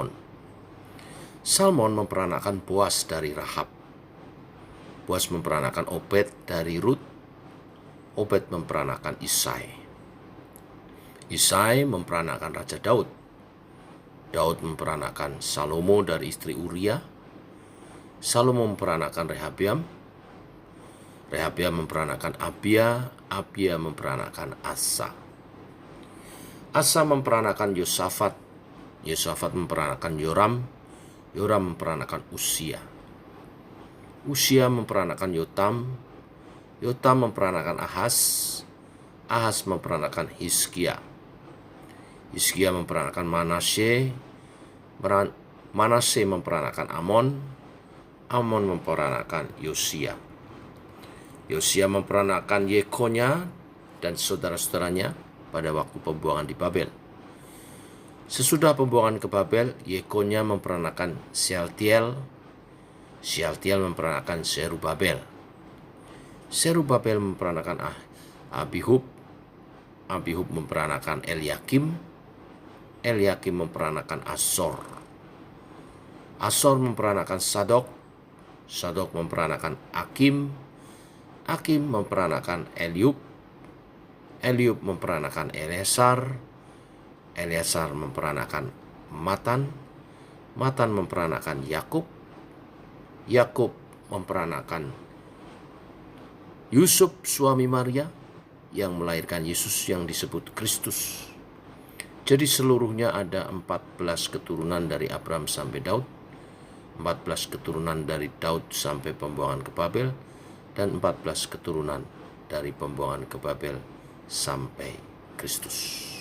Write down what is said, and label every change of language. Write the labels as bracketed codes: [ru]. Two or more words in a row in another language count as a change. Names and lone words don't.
[id] Salmon memperanakan Boas dari Rahab. Boas memperanakan Obed dari Rut. Obed memperanakan Isai. Isai memperanakan Raja Daud. Daud memperanakan Salomo dari istri Uria. Salomo memperanakan Rehabiam. Rehabiam memperanakan Abia, Abia memperanakan Asa. Asa memperanakan Yosafat, Yosafat memperanakan Yoram, Yoram memperanakan Usia. Usia memperanakan Yotam, Yotam memperanakan Ahaz, Ahaz memperanakan Hizkia. Hizkia memperanakan Manasye, Manasye memperanakan Amon, Amon memperanakan Yosia. Yosia memperanakan Yekonya dan saudara-saudaranya pada waktu pembuangan di Babel. Sesudah pembuangan ke Babel, Yekonya memperanakan Shealtiel, Shealtiel memperanakan Zerubabel. Zerubabel memperanakan Abihud, Abihud memperanakan Eliakim, Eliakim memperanakan Azor. Azor memperanakan Sadok, Sadok memperanakan Akim, Akim memperanakan Eliub, Eliub memperanakan Eleazar, Eleazar memperanakan Matan, Matan memperanakan Yakub, Yakub memperanakan Yusuf suami Maria yang melahirkan Yesus yang disebut Kristus. Jadi seluruhnya ada 14 keturunan dari Abraham sampai Daud, 14 keturunan dari Daud sampai pembuangan ke Babel, dan 14 keturunan dari pembuangan ke Babel sampai Kristus.